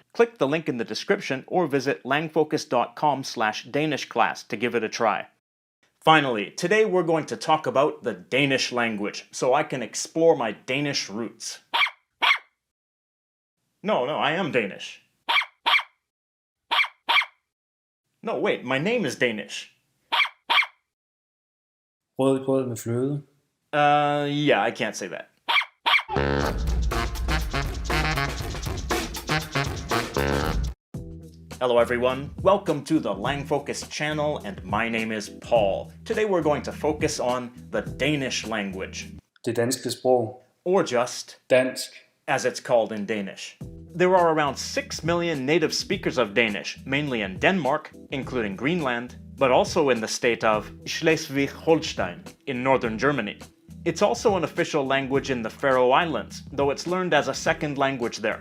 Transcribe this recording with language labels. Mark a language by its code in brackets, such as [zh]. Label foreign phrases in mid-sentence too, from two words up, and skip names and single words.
[en] Click the link in the description or visit langfocus.com/Danish class to give it a try. Finally, today we're going to talk about the Danish language, so I can explore my Danish roots. No, I am Danish. No, wait, my name is Danish. [da] Rødgrød med fløde. [en] Yeah, I can't say that. Hello everyone, welcome to the Langfocus channel, and my name is Paul. Today we're going to focus on the Danish language. [da] Det danske sprog. [en] Or just Dansk. as it's called in Danish. There are around 6 million native speakers of Danish, mainly in Denmark, including Greenland, but also in the state of Schleswig-Holstein in northern Germany. It's also an official language in the Faroe Islands, though it's learned as a second language there.